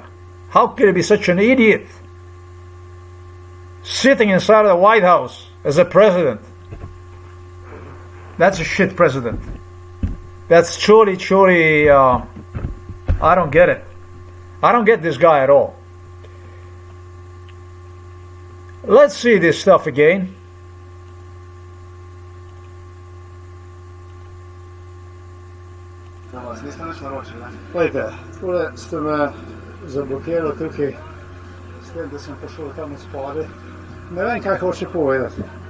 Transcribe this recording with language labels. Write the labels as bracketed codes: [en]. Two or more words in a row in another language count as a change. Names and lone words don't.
[en] How could you be such an idiot? Sitting inside of the White House as a president. That's a shit president. That's truly, I don't get it. I don't get this guy at all. Let's see this stuff again. [sl] Gledajte, tukaj ste me zablokirali tukaj, s tem, da sem prišel tam spodaj. Ne vem, kaj hoče povedati.